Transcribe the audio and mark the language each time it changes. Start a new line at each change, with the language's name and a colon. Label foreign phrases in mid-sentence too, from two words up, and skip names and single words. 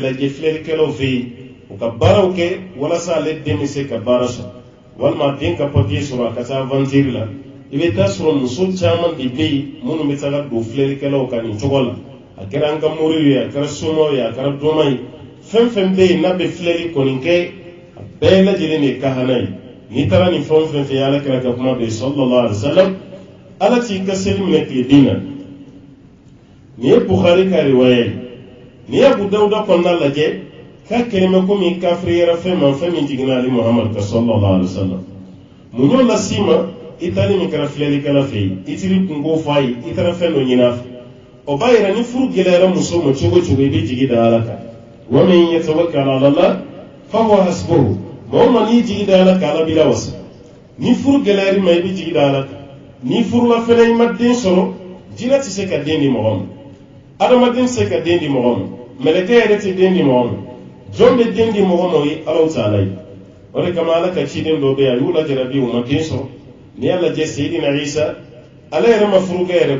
Bambara: lajɛ filɛlikɛlaw fɛ yen u ka baaraw kɛ walasa ale den bɛ se ka baara sɔrɔ walima den ka papiye sɔrɔ a ka taa aventure la i bɛ taa sɔrɔ muso caman de bɛ yen minnu bɛ taga don filɛlikɛlaw kan nin cogo la a kɛra an ka moriw ye a kɛra somaw ye a kɛra dɔma ye fɛn fɛn bɛ yen n'a bɛ filɛli kɔni kɛ a bɛɛ lajɛlen de ye kahana ye n'i taara nin fɛn fɛn fɛ ala kɛra ka kuma bɛ
Arabic: صلى الله عليه وسلم
Bambara: ala t'i ka seli minɛ tile bin na nin ye bukhari ka riwaya ye n'i ye abu dawuda kɔnɔna lajɛ k'a kɛnɛmɛ komi kafiri yɛrɛ fɛn ma fɛn min jiginna ali muhammad ka
Arabic: صلى الله عليه وسلم
Bambara: mun y'o las'i ma i taali min kɛra filɛlikɛla fɛ yen i tiri kunko fɔ a ye i taara fɛn dɔ ɲini a fɛ o b'a yira ni furu gɛlɛyara muso ma cogo cogo i bɛ jigi da ala kan
Arabic: ومن يتوكل
Bambara: ala
Arabic: الله فهو حسبه
Bambara: maa o maa n'i jigi da ala kan ala b'i lawasa ni furu gɛlɛyar'i ma i bɛ jigi da ala kan ni furula fana i ma den sɔrɔ jinɛ tɛ se ka den di mɔgɔ ma adamaden tɛ se ka den di mɔgɔ ma mɛlɛkɛ yɛrɛ tɛ den di mɔgɔ ma jɔn bɛ den di mɔgɔ ma o ye alaw ta'ala ye o de kama ala ka ciden dɔ bɛ yen a y'u lajarabi u ma den sɔrɔ n'i y'a lajɛ seyidina isa ala yɛrɛ ma furukɛ yɛrɛ